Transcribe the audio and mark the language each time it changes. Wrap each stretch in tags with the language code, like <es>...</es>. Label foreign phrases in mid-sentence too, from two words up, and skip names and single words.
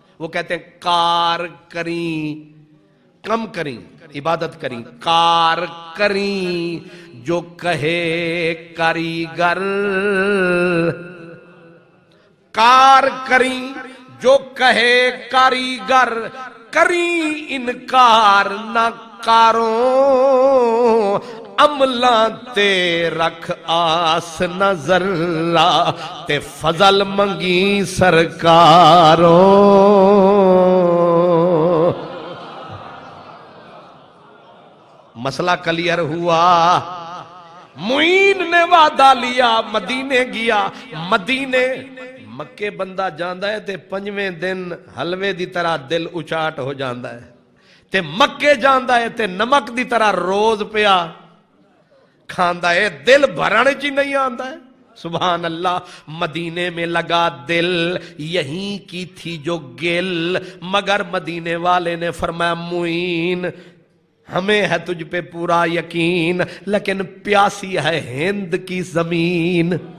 <ur>وہ کہتے ہیں کار کریں کم کریں عبادت کریں کار کریں جو کہے کاریگر.</ur> <pa>کار کریں جو کہے کاریگر کریں انکار نہ کاروں عملاں تے رکھ آس نہ ذرہ تے فضل منگی سرکاروں.</pa> <ur>مسئلہ کلیئر ہوا. معین نے وعدہ لیا مدینے گیا.</ur> <pa>مدینے مکے بندہ جاندا ہے تے پنجویں دن حلوے دی طرح دل اچاٹ ہو جاندا ہے تے مکے جاندا ہے تے نمک دی طرح روز پیا کھاندا ہے دل بھرنے چی نہیں آندا ہے.</pa> <ar>سبحان اللہ.</ar> <ur>مدینے میں لگا دل یہیں کی تھی جو گل مگر مدینے والے نے فرمایا معین ہمیں ہے تجھ پہ پورا یقین لیکن پیاسی ہے ہند کی زمین.</ur>